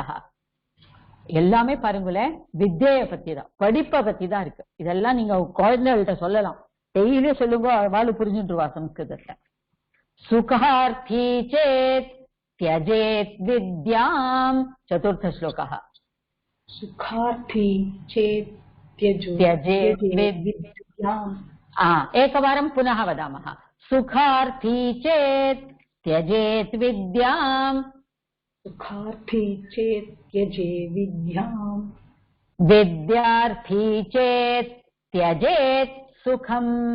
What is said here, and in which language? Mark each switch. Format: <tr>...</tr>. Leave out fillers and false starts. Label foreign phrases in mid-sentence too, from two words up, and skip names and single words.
<ta>எல்லாமே பாருங்களேன் வித்யை பத்தி தான், படிப்பை பத்தி தான் இருக்கு. இதெல்லாம் நீங்க குழந்தைகள்கிட்ட சொல்லலாம், டெய்லியும் சொல்லுங்க, அவளு புரிஞ்சுட்டுருவா சம்ஸ்கிருதத்தை.</ta> <sa>सुखार्थी चेत् त्यजेत् विद्याम्. चतुर्थ श्लोका. सुखार्थी चेत् त्यजेत् विद्याम्. एकवारं पुनः वदामः. सुखार्थी चेत् त्यजेत् विद्याम्. सुखार्थी चेत् त्यजे विद्याम्. विद्यार्थी चेत् त्यजेत् सुखम्.</sa>